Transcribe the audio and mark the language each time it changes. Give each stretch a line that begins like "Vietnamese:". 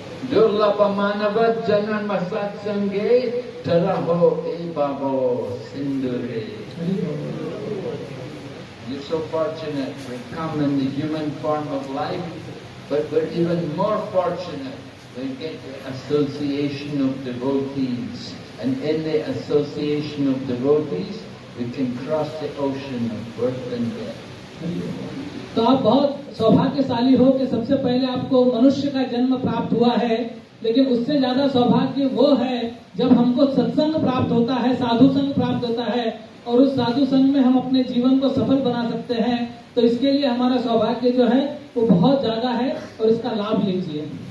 Bangla: दुर्लभ मानव जन्म सत्संगे तरहो ए बाबो सिंधुरे।
English: You're so fortunate we come in the human form of life, but we're even more fortunate we get the association of devotees, and in the association of devotees we can cross the ocean of birth and death.
Hindi: तो आप बहुत सौभाग्यशाली हो कि सबसे पहले आपको मनुष्य का जन्म प्राप्त हुआ है, लेकिन उससे ज्यादा सौभाग्य वो है जब हमको सत्संग प्राप्त होता है, साधु संग प्राप्त होता है और उस साधु संग में हम अपने जीवन को सफल बना सकते हैं। तो इसके लिए हमारा सौभाग्य जो है वो बहुत ज्यादा है और इसका लाभ लीजिए।